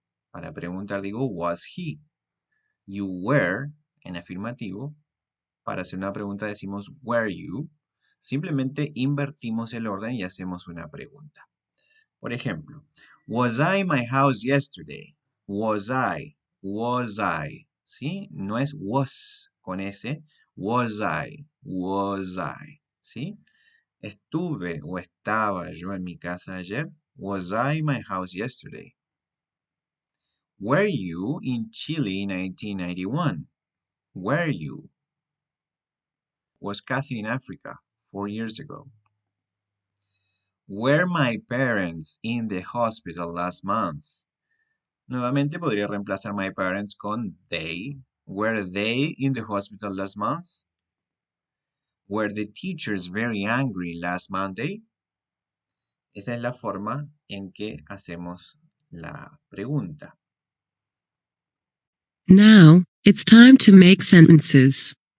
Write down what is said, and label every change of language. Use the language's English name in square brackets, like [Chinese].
[Spanish] Para preguntar digo was he. You were en afirmativo. Para hacer una pregunta decimos were you. Simplemente invertimos el orden y hacemos una pregunta. Por ejemplo, [English] was I in my house yesterday? Was I? Was I? ¿Sí? [Spanish] No es was con S. [English] Was I? Was I? ¿Sí? [Spanish] Estuve o estaba yo en mi casa ayer. [English] Was I in my house yesterday? Were you in Chile in 1991? Were you? Was Kathy in Africa 4 years ago? Were my parents in the hospital last month? [Spanish] Nuevamente podría reemplazar my parents con they. [English] Were they in the hospital last month? Were the teachers very angry last Monday? [Spanish] Esa es la forma en que hacemos la pregunta. [English] Now, it's time to make sentences.